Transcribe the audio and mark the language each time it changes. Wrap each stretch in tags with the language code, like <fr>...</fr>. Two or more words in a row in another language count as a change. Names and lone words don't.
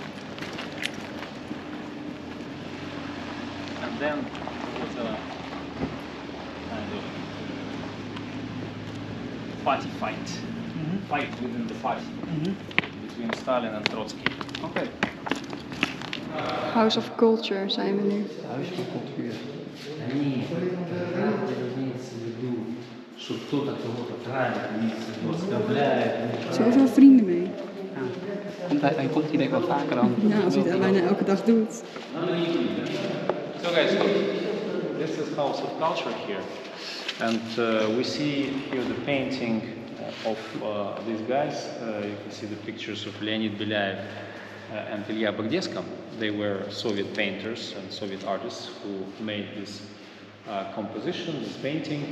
<en>And then there was a kind of party fight within the party between Stalin and Trotsky. Okay.</en> <nl>House of Culture zijn we nu. Huis van cultuur.</nl> <ru>Они имеется в виду, что кто-то кого-то травит, имеется в виду, оскорбляет.</ru> <nl>Zoveel vrienden mee. Hij komt hier denk ik wel vaker dan. Ja, als hij dat bijna elke dag doet.</nl> <en>So guys, look, this is House of Culture here. And we see here the painting of these guys. You can see the pictures of Leonid Belyaev and Ilya Bagdesko. They were Soviet painters and Soviet artists who made this composition, this painting.</en>